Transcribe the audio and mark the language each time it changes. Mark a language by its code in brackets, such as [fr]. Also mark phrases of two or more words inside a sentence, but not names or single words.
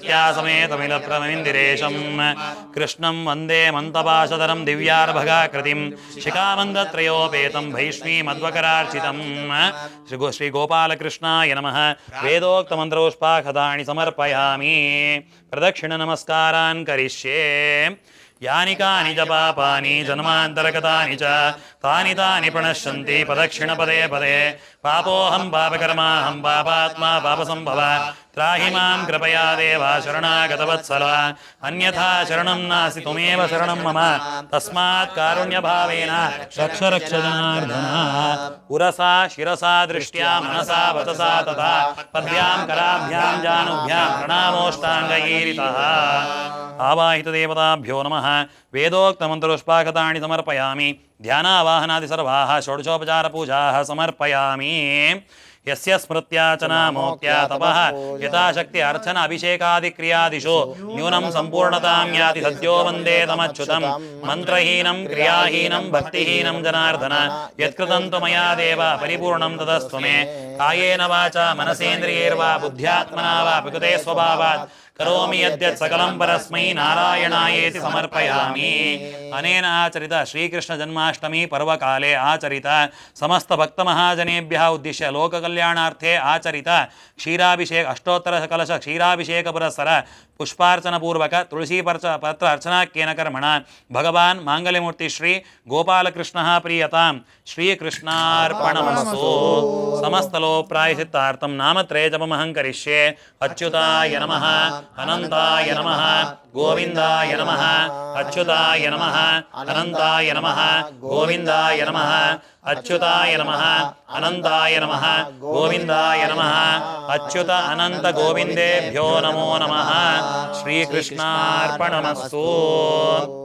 [sa] ಸತ್ಯಾಸಮೇತಮಿಲಪ್ರಮಮಿಂದಿರೇಶಂ ಕೃಷ್ಣಂ ವಂದೇ ಮಂತಪಾಶಧರಂ ದಿವ್ಯಾರ್ಭಗಾಕೃತಿಂ ಶಿಖಾಮಂದತ್ರಯೋಪೇತಂ ಭೈಷ್ಮೀಮಧ್ವಕರಾರ್ಚಿತಂ ಶ್ರೀ ಗೋಪಾಲಕೃಷ್ಣಾಯ ನಮಃ ವೇದೋಕ್ತಮಂತ್ರಪುಷ್ಪಾಕ್ಷತಾನಿ ಸಮರ್ಪಯಾಮಿ ಪ್ರದಕ್ಷಿಣ ನಮಸ್ಕಾರಾನ್ ಕರಿಷ್ಯೆ ಯಾನಿ ಕಾನಿ ಚ ಪಾಪಾನಿ ಜನ್ಮಾಂತರಗತಾನಿ ಚ ತಾನಿ ತಾನಿ ಪ್ರಣಶ್ಯಂತಿ ಪ್ರದಕ್ಷಿಣ ಪದೇ ಪದೇ ಪಾಪೋಹಂ ಪಾಪಕರ್ಮಾಹಂ ಪಾಪಾತ್ಮ ಪಾಪಸಂಭವ ತ್ರಾಹಿ ಮಾಂ ಕೃಪಯಾ ದೇವ ಶರಣಾಗತವತ್ಸಲ ಅನ್ಯಥಾ ಶರಣಂ ನಾಸ್ತಿ ತ್ವಮೇವ ಶರಣಂ ಮಮ ತಸ್ಮಾತ್ ಕಾರುಣ್ಯಭಾವೇನ ರಕ್ಷ ರಕ್ಷ ಜನಾರ್ದನ ಉರಸಾ ಶಿರಸಾ ದೃಷ್ಟ್ಯಾ ಮನಸಾ ವಚಸಾ ತಥಾ ಪದ್ಭ್ಯಾಂ ಕರಾಭ್ಯಾಂ ಜಾನುಭ್ಯಾಂ ಪ್ರಣಾಮೋಷ್ಟಾಂಗೈರಿತಃ ಆವಾಹಿತ ದೇವತಾಭ್ಯೋ ನಮಃ ವೇದೋಕ್ತಮಂತ್ರಪುಷ್ಪಾಕ್ಷತಾನಿ ಸಮರ್ಪಯಾಮಿ ಧ್ಯಾನಾವಾಹನಾದಿ ಸರ್ವಾಃ ಷೋಡಶೋಪಚಾರಪೂಜಾಃ ಸಮರ್ಪಯಾಮಿ ಯಸ್ಯ ಸ್ಮೃತ್ಯಾಚನ ಮೋಕ್ತ್ಯಾ ತಪಃ ಯಥಾಶಕ್ತಿ ಅರ್ಚನ ಅಭಿಷೇಕಾದಿಕ್ರಿಯಾದಿಷು ನ್ಯೂನಂ ಸಂಪೂರ್ಣತಾಂ ಯಾತಿ ಸದ್ಯೋ ವಂದೇ ತಮಚ್ಯುತಂ ಮಂತ್ರಹೀನಂ ಕ್ರಿಯಾಹೀನಂ ಭಕ್ತಿಹೀನಂ ಜನಾರ್ದನ ಯತ್ಕೃತಂ ತ್ವಮಯಾ ದೇವ ಪರಿಪೂರ್ಣಂ ತದಸ್ತು ಮೇ ಕಾಯೇನ ವಾಚಾ ಮನಸೇಂದ್ರಿಯೈರ್ವಾ ಬುದ್ಧ್ಯಾತ್ಮನಾ ವಾ ಪ್ರಕೃತೆ ಸ್ವಭಾವಾತ್ ಕರೋಮಿ ಯದ್ಯತ್ ಸಕಲಂ ಪರಸ್ಮೈ ನಾರಾಯಣಾಯೇತಿ ಸಮರ್ಪಯಾಮಿ ಅನೇನ ಆಚರಿತ ಶ್ರೀಕೃಷ್ಣ ಜನ್ಮಾಷ್ಟಮಿ ಪರ್ವಕಾಲೆ ಆಚರಿತ ಸಮಸ್ತ ಭಕ್ತ ಮಹಾಜನೇಭ್ಯಃ ಉದ್ದೇಶ್ಯ ಲೋಕಕಲ್ಯಾಣಾರ್ಥೇ ಆಚರಿತ ಕ್ಷೀರಾಭಿಷೇಕ ಅಷ್ಟೋತ್ತರ ಕಲಶ ಕ್ಷೀರಾಭಿಷೇಕ ಪುರಸ್ಸರ ಪುಷ್ಪಾರ್ಚನ ಪೂರ್ವಕ ತುಳಸಿ ಪತ್ರ ಅರ್ಚನಾಖ್ಯೇನ ಕರ್ಮಣ ಭಗವಾನ್ ಮಾಂಗಲ್ಯಮೂರ್ತಿ ಶ್ರೀ ಗೋಪಾಲಕೃಷ್ಣ ಪ್ರೀಯತಾಂ ಶ್ರೀಕೃಷ್ಣಾರ್ಪಣಮಸ್ತು ಸಮಸ್ತಲೋ ಪ್ರಾಯಶ್ಚಿತ್ತಾರ್ಥಂ ನಾಮತ್ರಯ ಜಪಮಹಂ ಕರಿಷ್ಯೆ ಅಚ್ಯುತಾಯ ನಮಃ ಅನಂತಾಯ ನಮಃ ಗೋವಿಂದಾಯ ನಮಃ ಅಚ್ಯುತಾಯ ನಮಃ ಅನಂತಾಯ ನಮಃ ಗೋವಿಂದಾಯ ನಮಃ ಅಚ್ಯುತಾಯ ನಮಃ ಅನಂತಾಯ ನಮಃ ಗೋವಿಂದಾಯ ನಮಃ ಅಚ್ಯುತ ಅನಂತ ಗೋವಿಂದೇಭ್ಯೋ ನಮೋ ನಮಃ ಶ್ರೀಕೃಷ್ಣಾರ್ಪಣಮಸ್ತು.